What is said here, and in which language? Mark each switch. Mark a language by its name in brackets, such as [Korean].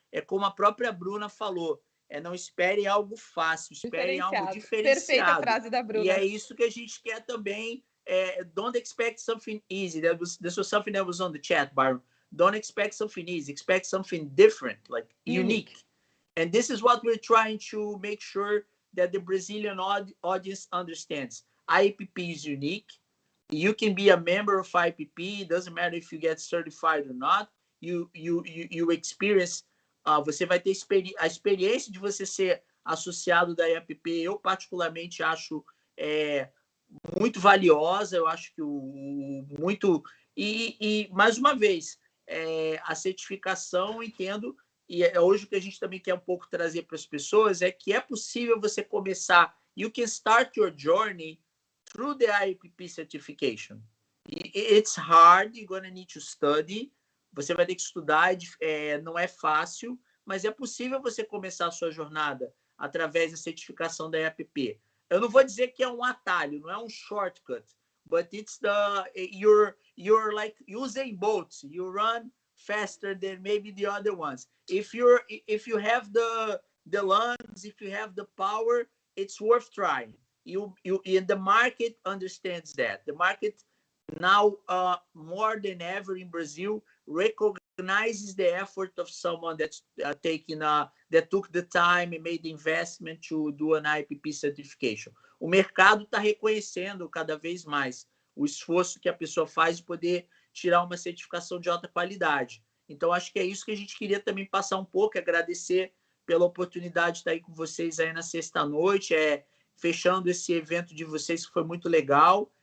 [Portuguese] É como a própria Bruna falou, não esperem algo fácil, esperem algo diferenciado. Perfeita frase da Bruna. E é isso que a gente quer também. [English] Don't expect something easy. This was something that was on the chat, Byron. Don't expect something easy. Expect something different, like unique. And this is what we're trying to make sure that the Brazilian audience understands. IAPP is unique. You can be a member of IAPP. It doesn't matter if you get certified or not. You experience. [Portuguese] Você vai ter a experiência de você ser associado da IAPP. Eu particularmente acho muito valiosa. Eu acho que muito e mais uma vez a certificação, entendo, e hoje o que a gente também quer um pouco trazer para as pessoas é que é possível você começar. [English] You can start your journey through the IAPP certification. It's hard, you're gonna need to study. [Portuguese] Você vai ter que estudar, não é fácil, mas é possível você começar a sua jornada através da certificação da IAPP. Eu não vou dizer que é um atalho, não é um shortcut, [English] but it's you're like Usain Bolt. You run faster than maybe the other ones. If you have the lungs, if you have the power, it's worth trying. And the market understands that. The market now, more than ever in Brazil, recognizes the effort of someone that's that took the time and made the investment to do an IAPP certification. [Portuguese] O mercado está reconhecendo cada vez mais o esforço que a pessoa faz de poder tirar uma certificação de alta qualidade. Então, acho que é isso que a gente queria também passar um pouco, agradecer pela oportunidade de estar aí com vocês aí na sexta-noite, fechando esse evento de vocês, que foi muito legal.